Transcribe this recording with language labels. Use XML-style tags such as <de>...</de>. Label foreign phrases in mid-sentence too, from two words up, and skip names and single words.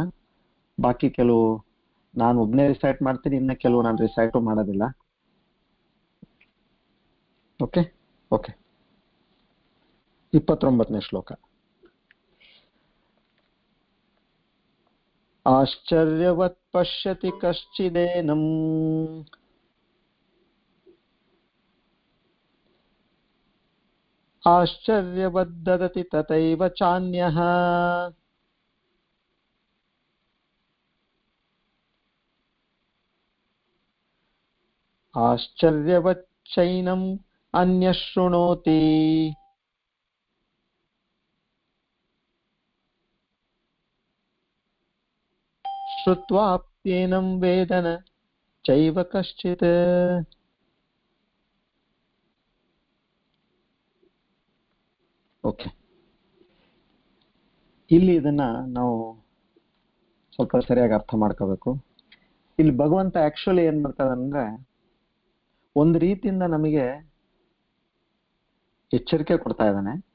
<kn>ಬಾಕಿ ಕೆಲವು ನಾನು ಒಬ್ನೇ ರಿಸೈಟ್ ಮಾಡ್ತೀನಿ, ಇನ್ನ ಕೆಲವು ನಾನು ರಿಸೈಟು ಮಾಡೋದಿಲ್ಲ.</kn> <en>okay okay</en> <kn>29ನೇ ಶ್ಲೋಕ.</kn> <sa>ಆಶ್ಚರ್ಯವತ್ ಪಶ್ಯತಿ ಕಶ್ಚಿದೇನಂ ಆಶ್ಚರ್ಯವದ್ದದತಿ ತಥೈವ ಚಾನ್ಯಃ ಆಶ್ಚರ್ಯವಚ್ಚೈನಂ ಅನ್ಯಃ ಶೃಣೋತಿ ಶ್ರುತ್ವಾಪ್ಯೇನಂ ವೇದನ ಚೈವ ಕಶ್ಚಿತ್.</sa> <kn>ಓಕೆ, ಇಲ್ಲಿ ಇದನ್ನ ನಾವು ಸ್ವಲ್ಪ ಸರಿಯಾಗಿ ಅರ್ಥ ಮಾಡ್ಕೋಬೇಕು. ಇಲ್ಲಿ ಭಗವಂತ ಆಕ್ಚುಲಿ ಏನ್ ಮಾಡ್ತಾರೆ ಅಂದ್ರೆ, ಒಂದು ರೀತಿಯಿಂದ ನಮಗೆ ಎಚ್ಚರಿಕೆ ಕೊಡ್ತಾ ಇದ್ದಾನೆ.</kn>